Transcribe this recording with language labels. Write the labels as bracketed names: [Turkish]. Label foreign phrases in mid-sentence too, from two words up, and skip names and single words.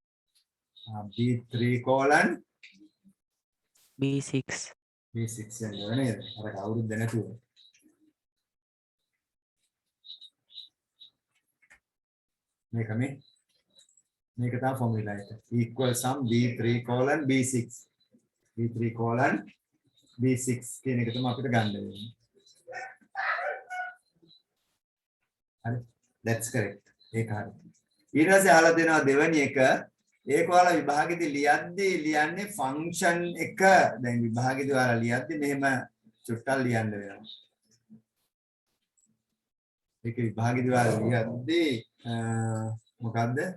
[English] B3 colon B6 [Sinhala] B6 යනවා නේද? අර කවුරුද නැතුව. මේක තමයි ෆෝමියුලා එක. [English] equal sum B3 colon B6 B3 colon B6 [Sinhala] කියන එක තමයි අපිට ගන්න වෙන්නේ. හරි. [English] that's correct. [Sinhala] ඒක හරි. ඊට පස්සේ අහලා දෙනවා දෙවෙනි එක ඒක ඔයාලා විභාගෙදි ලියද්දී ලියන්නේ ෆන්ක්ෂන් එක දැන් විභාගෙදි ඔයාලා ලියද්දී මෙහෙම චුට්ටක් ලියන්න වෙනවා. ඒක විභාගෙදි ඔයාලා ලියද්දී මොකද්ද?